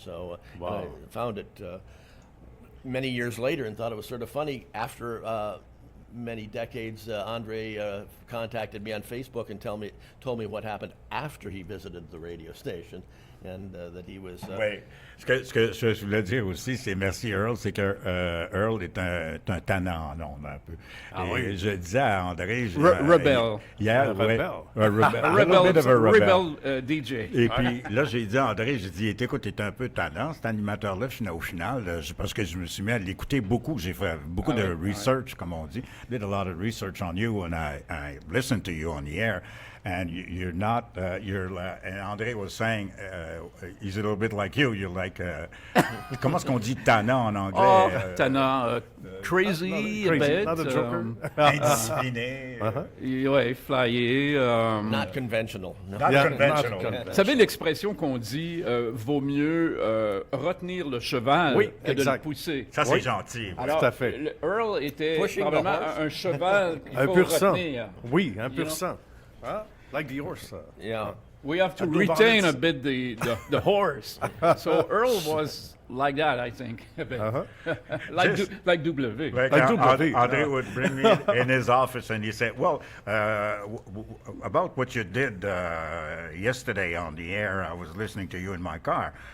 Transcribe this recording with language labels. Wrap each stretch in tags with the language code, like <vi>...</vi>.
<en>So I found it many years later and thought it was sort of funny. After many decades, André contacted me on Facebook and told me what happened after he visited the radio station. And that he was.</en> <fr>Oui. Ce que je voulais dire aussi, c'est merci Earl, c'est que Earl est un tannant en ondes un peu. Et je disais à André. Rebelle. Rebelle DJ. Et puis là, j'ai dit à André, écoute, t'es un peu tannant, cet animateur-là, au final, parce que je me suis mis à l'écouter beaucoup. J'ai fait beaucoup de research, comme on dit.</fr> <en>Did a lot of research on you, and I listened to you on the air. And you're not, and André was saying, he's a little bit like you. You're like,</en> <fr>comment est-ce qu'on dit tannant en anglais?</fr> <en>Tannant, crazy, a bit. Not a joker.</en> <fr>Indiscipliné. Ouais, flyé.</fr> <en>Not conventional. Not conventional.</en> <fr>Vous savez l'expression qu'on dit, vaut mieux retenir le cheval que de le pousser. Ça, c'est gentil. Alors, tout à fait. Earl était probablement un cheval qu'il un faut pur sang. retenir. Oui, un pur sang.</fr> <en>Like the horse. Yeah. We have to retain a bit the horse. So Earl was like that, I think, a bit. Like W. André would bring me in his office and he said, well, about what you did yesterday on the air, I was listening to you in my car.</en>